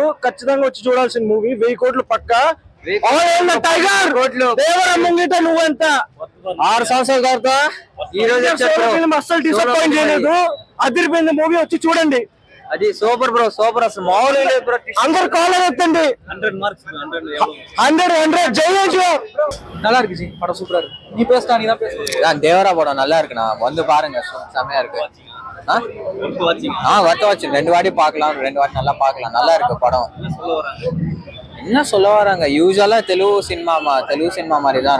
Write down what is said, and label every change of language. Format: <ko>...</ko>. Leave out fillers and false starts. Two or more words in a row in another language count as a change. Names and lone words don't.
<te>ఖచ్చితంగా వచ్చి చూడాల్సిన మూవీ. 1000 కోట్లు పక్కా. టైగర్ దేవర ముంగిట నువ్వెంత 6 సంవత్సరాల తర్వాత ఈ రోజు అసలు డిసప్పాయింట్ చేయలేదు. అదిరిపోయింది మూవీ, వచ్చి చూడండి. అది సూపర్ బ్రో, సూపర్. అసలు మామూలు లేదు బ్రో. అందరు కాలర్ ఎత్తండి. 100 ஜெய் என்ஜிஆர்.</te> <ta>நல்லா இருக்கு ஜி, படம் சூப்பரா இருக்கு. நீ பேசுடா, நீ தான் பேசு. தேவரா படம் நல்லா இருக்குண்ணா, வந்து பாருங்க, செமையா இருக்கு.</ta> <en>worth watching.</en> <ta>2 வாட்டி பார்க்கலாம், 2 வாட்டி நல்லா பார்க்கலாம். நல்லா இருக்கு படம். என்ன சொல்ல வராங்க, யூஸ்வலா தெலுங்கு சினிமா மாதிரி தான்.</ta>